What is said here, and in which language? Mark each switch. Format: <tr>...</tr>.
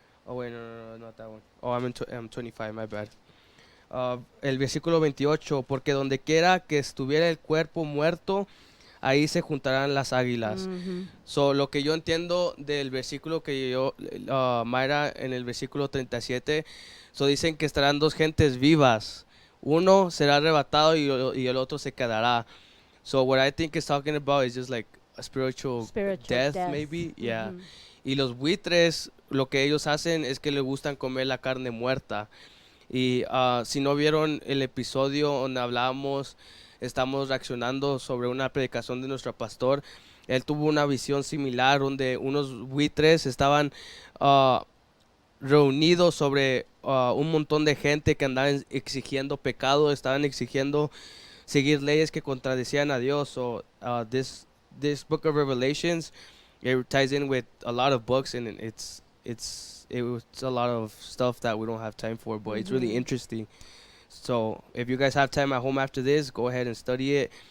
<en>Oh, wait, no, not that one. Oh, I'm 25, my bad.</en> <es>El versículo 28, porque donde quiera que estuviera el cuerpo muerto, ahí se juntarán las águilas.</es> <en>So,</en> <es>lo que yo entiendo del versículo que yo, Mayra, en el versículo 37, so dicen que estarán dos gentes vivas. Uno será arrebatado y el otro se quedará.</es> <en>So what I think it's talking about is just like a spiritual death, death. maybe. Yeah. Ujú.</en> <es>Y los buitres, lo que ellos hacen es que les gustan comer la carne muerta. Y si no vieron el episodio donde hablábamos, estamos reaccionando sobre una predicación de nuestro pastor. Él tuvo una visión similar donde unos buitres estaban ah, reunidos sobre un montón de gente que andaban exigiendo pecado, estaban exigiendo seguir leyes que contradecían a Dios.</es> <en>So this book of Revelations, it ties in with a lot of books, and it's a lot of stuff that we don't have time for, but it's really Ujú. interesting. So if you guys have time at home after this, go ahead and study it.</en>